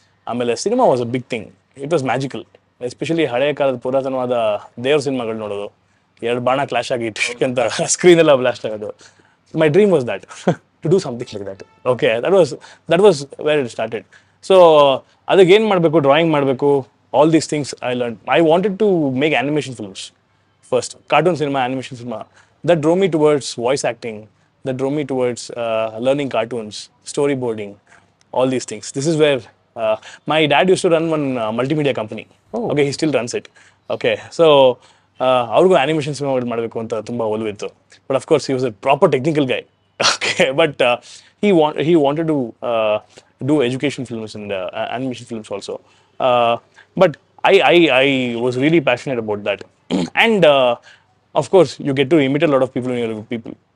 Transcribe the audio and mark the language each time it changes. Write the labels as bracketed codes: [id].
[kn] ಆಮೇಲೆ [en] Cinema was a big thing. It was magical. [kn] Especially ಹಳೆಯ ಕಾಲದ ಪುರಾತನವಾದ ದೇವ್ರ ಸಿನಿಮಾಗಳು ನೋಡೋದು, 2 ಬಾಣ ಕ್ಲಾಶ್ ಆಗಿ ಅಂತ ಸ್ಕ್ರೀನ್ ಎಲ್ಲ ಬ್ಲಾಸ್ಟ್ ಆಗೋದು. [en] My dream was that, to do something like that. Okay, that was where it started. [kn] So ಅದಕ್ಕೆ ಏನು ಮಾಡಬೇಕು, ಡ್ರಾಯಿಂಗ್ ಮಾಡಬೇಕು, [en] All these things I learn. I wanted to make animation films first. Cartoon cinema, animation cinema. That drove me towards voice acting. That drove me towards learning cartoons, storyboarding, all these things. This is where my dad used to run one multimedia company. Okay, he still runs it. [kn] Okay, so ಅವ್ರಿಗೂ animation cinema ಮಾಡಬೇಕು ಅಂತ ತುಂಬ ಒಲವಿತ್ತು. [en] But of course he was a proper technical guy. Okay, but he wanted to do education films and animation films also. But I was really passionate about that. And of course, you get to imitate a lot of people when you're with people.